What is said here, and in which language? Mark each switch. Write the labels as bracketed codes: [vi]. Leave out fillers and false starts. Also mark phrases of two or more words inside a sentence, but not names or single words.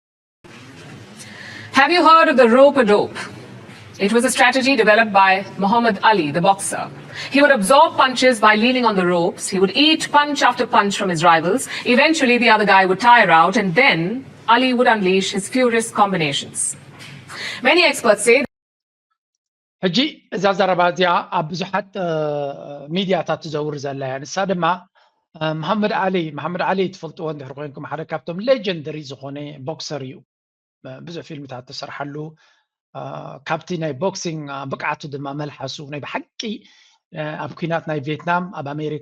[en] Have you heard of the rope-a-dope? It was a strategy developed by Muhammad Ali, the boxer. He would absorb punches by leaning on the ropes. He would eat punch after punch from his rivals. Eventually, the other guy would tire out, and then Ali would unleash his furious combinations. Many experts say [ti] ሕጂ እዛ ዘረባ እዚኣ ኣብ ብዙሓት ሚድያታት ትዘውር ዘላ እያ ንሳ ድማ መሓመድ ዓሊ ትፈልጥዎ እንድሕር ኮይንኩም ሓደ ካብቶም ሌጀንደሪ ዝኾነ ቦክሰር እዩ ብዙሕ ፊልምታት ተሰርሓሉ ካብቲ ናይ ቦክሲንግ ብቅዓቱ ድማ መልሓሱ ናይ ብሓቂ ኣብ ኩናት ናይ ቪየትናም ኣብ ኣሜሪካ